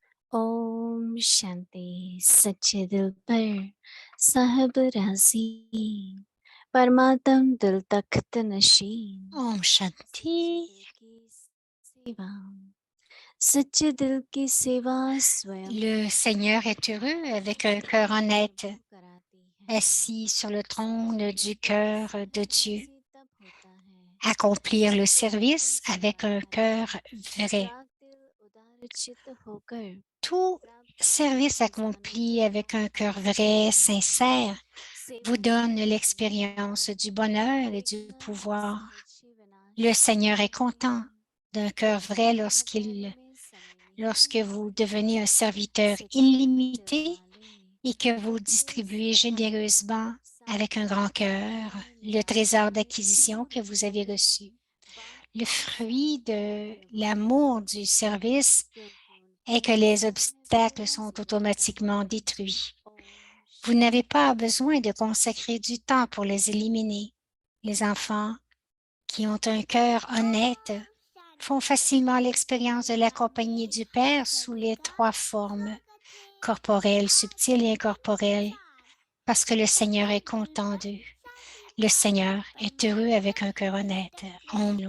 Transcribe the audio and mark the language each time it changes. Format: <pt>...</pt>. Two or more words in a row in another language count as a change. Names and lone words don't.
<hi>ओम शांति। सच्चे दिल पर साहब राजी, परमात्म दिल तख्त नशीन, Om सच्चे Shanti. दिल की सेवा, सच्चे दिल की सेवा स्वयं</hi> <fr>Le Seigneur est heureux avec un cœur honnête,</fr> <hi>प्रभु कराती है।</hi> <fr>assis sur le</fr> <hi>सच्चे</hi> <fr>trône</fr> <hi>दिल</hi> <fr>du</fr> <hi>का</hi> <fr>cœur de</fr> <hi>साहब</hi> <fr>Dieu.</fr> <hi>राजी तब होता है</hi> <fr>Accomplir le</fr> <hi>जब दिल एकदम</hi> <fr>service avec un</fr> <hi>समर्पण,</hi> <fr>cœur vrai.</fr> <hi>राग दिल उदार चित होकर</hi> <fr>Tout</fr> <hi>प्राप्ति का</hi> <fr>service</fr> <hi>खजाना</hi> <fr>accompli avec un</fr> <hi>जमा</hi> <fr>cœur</fr> <hi>करते</hi> <fr>vrai,</fr> <hi>हैं।</hi> <fr>sincère, vous</fr> <hi>सेवा</hi> <fr>donne</fr> <hi>करते</hi> <fr>l'expérience</fr> <hi>हैं,</hi> <fr>du bonheur et du</fr> <hi>देखना</hi> <fr>pouvoir.</fr> <hi>सहर्षि</hi> <fr>Le</fr> <hi>विनाश</hi> <fr>Seigneur est content</fr> <hi>नहीं,</hi> <fr>d'un cœur vrai</fr> <hi>मोह प्याले में समय</hi> <fr>lorsque</fr> <hi>नहीं।</hi> <fr>vous devenez un serviteur</fr> <hi>सच्चे दिल</hi> <fr>illimité</fr> <hi>वाले</hi> <fr>et que vous</fr> <hi>अपने</hi> <fr>distribuez</fr> <hi>सारे</hi> <fr>généreusement avec un</fr> <hi>सामर्थ्य</hi> <fr>grand cœur</fr> <hi>में</hi> <fr>le</fr> <hi>निकाल</hi> <fr>trésor</fr> <hi>के</hi> <fr>d'acquisition que vous avez reçu. Le</fr> <hi>बांटना</hi> <fr>fruit</fr> <hi>सच्चे</hi> <fr>de</fr> <hi>दिल वालों</hi> <fr>l'amour</fr> <hi>को,</hi> <fr>du service</fr> <hi>क्योंकि</hi> <fr>est</fr> <hi>उनकी</hi> <fr>que les</fr> <hi>सेवा में</hi> <fr>obstacles</fr> <hi>सेवा</hi> <fr>sont</fr> <hi>स्वरूप है।</hi> <fr>automatiquement détruits.</fr> <hi>ओम</hi> <fr>Vous n'avez</fr> <hi>शांति।</hi> <fr>pas besoin de consacrer du temps pour les éliminer. Les enfants qui ont un cœur honnête</fr> <hi>ओम</hi> <fr>font</fr> <hi>शांति।</hi> <fr>facilement l'expérience de</fr> <hi>मेरे</hi> <fr>la compagnie</fr> <hi>सामने</hi> <fr>du Père sous</fr> <hi>सभी</hi> <fr>les</fr> <hi>का</hi> <fr>trois formes,</fr> <hi>स्वागत है।</hi> <fr>corporelle,</fr> <hi>आपका</hi> <fr>subtile et</fr> <hi>दिन</hi> <fr>incorporelle,</fr> <hi>शुभ।</hi> <fr>parce que le Seigneur</fr> <hi>सच्चे</hi> <fr>est</fr> <hi>दिल</hi> <fr>content</fr> <hi>पर</hi> <fr>d'eux.</fr> <hi>शांति</hi> <fr>Le</fr> <hi>का</hi> <fr>Seigneur est heureux avec</fr> <hi>परमात्मा</hi> <fr>un cœur</fr> <hi>दिल</hi> <fr>honnête.</fr> <hi>तक</hi> <fr>On</fr> <hi>नशीन।</hi>